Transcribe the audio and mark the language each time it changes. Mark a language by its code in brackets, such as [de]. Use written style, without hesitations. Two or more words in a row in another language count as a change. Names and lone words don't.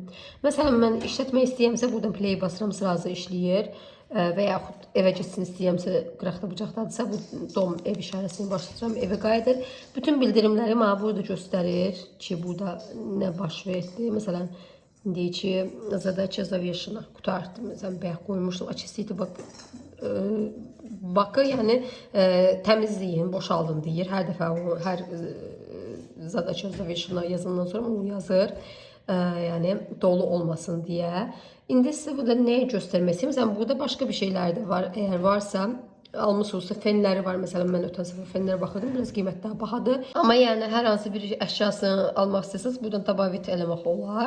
[az] Məsələn, mən işlətmək istəyəmsə, buradan play basıram, sırası işləyir. Və yaxud evə getsin istəyəmsə, qıraqda bucaqdadırsa, bu dom ev işarəsini başlayacağım, evə qayıdır. Bütün bildirimləri mənə burada göstərir ki, burada nə baş verdi. Məsələn, deyir ki, [ru] задача завершена. [az] Qutardı. Məsələn, bayaq qoymuşdum. Очистите bakı, yəni təmizləyin, boşaldın deyir. Hər dəfə o, hər [ru] задача завершена [az] yazandan sonra onu yazır. Yəni dolu olmasın deyə. İndi sizə burada nəyi göstərmək istəyirəm? Məsələn, burada başqa bir şeylər də var. Əgər varsa, almışsınızsa fenləri var. Məsələn, mən ötən səfər fenlərə baxırdım. Biraz qiymət daha bahadır. Amma yəni hər hansı bir əşyasını almaq istəsəniz, buradan dabavit eləmək olar.